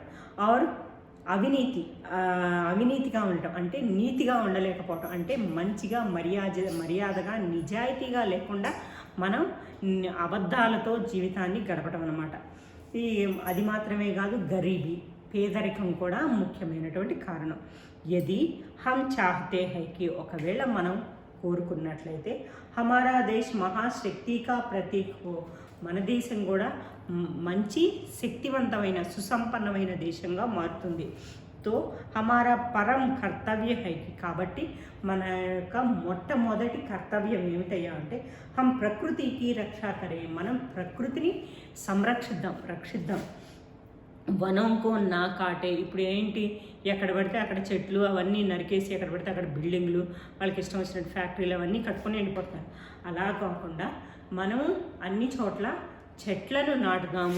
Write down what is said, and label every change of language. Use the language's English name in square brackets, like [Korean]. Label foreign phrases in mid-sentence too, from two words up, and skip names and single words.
[Telugu] ఆర్ అవినీతిగా ఉండటం అంటే నీతిగా ఉండలేకపోవటం, అంటే మంచిగా మర్యాదగా నిజాయితీగా లేకుండా మనం అబద్ధాలతో జీవితాన్ని గడపడం అన్నమాట. అది మాత్రమే కాదు, గరీబీ పేదరికం కూడా ముఖ్యమైనటువంటి కారణం. [Hindi] यदि हम चाहते हैं कि [Telugu] ఒకవేళ మనం కోరుకున్నట్లయితే [Hindi] हमारा देश महाशक्ति का प्रतीक हो, [Telugu] మన దేశం కూడా మంచి శక్తివంతమైన సుసంపన్నమైన దేశంగా మారుతుంది. [Hindi] तो हमारा परम कर्तव्य है कि, [Telugu] కాబట్టి మన యొక్క మొట్టమొదటి కర్తవ్యం ఏమిటయ్యా అంటే [Hindi] हम प्रकृति की रक्षा करें, [Telugu] మనం ప్రకృతిని రక్షిద్దాం. [Hindi] वनों को ना काटें. [Telugu] ఇప్పుడు ఏంటి, ఎక్కడ పడితే అక్కడ చెట్లు అవన్నీ నరికేసి ఎక్కడ పడితే అక్కడ బిల్డింగ్లు, వాళ్ళకి ఇష్టం వచ్చినట్టు ఫ్యాక్టరీలు అవన్నీ కట్టుకొని వెళ్ళిపోతారు. అలా కాకుండా మనం అన్ని చోట్ల చెట్లను నాటుదాము.